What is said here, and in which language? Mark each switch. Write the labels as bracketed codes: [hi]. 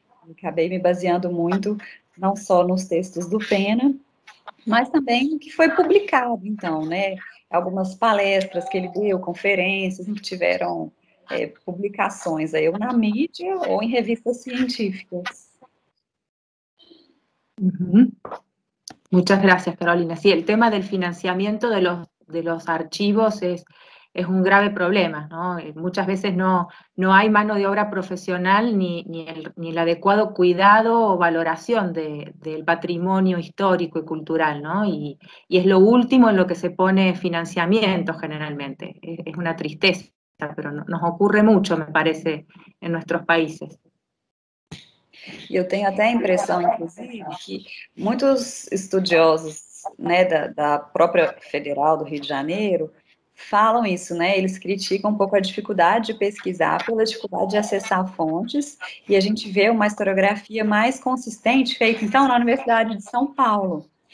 [pt] Acabei me baseando muito, não só nos textos do Pena, mas também no que foi publicado, então, né? Algumas palestras que ele deu, conferências em que tiveram publicações, aí, ou na mídia ou em revistas científicas. [es] Muchas gracias, Carolina. Sí, el tema del financiamiento de los archivos es es un grave problema, ¿no? Muchas veces no hay mano de obra profesional ni el adecuado cuidado o valoración del patrimonio histórico y cultural, ¿no? Y es lo último en lo que se pone financiamiento generalmente. Es una tristeza, pero nos ocurre mucho, me parece, en nuestros países. [pt] Eu tenho até a impressão, inclusive, que muitos estudiosos, né, da própria Federal do Rio de Janeiro falam isso, né? Eles criticam um pouco a dificuldade de pesquisar pela dificuldade de acessar fontes, e a gente vê uma historiografia mais consistente feita, então, na Universidade de São Paulo.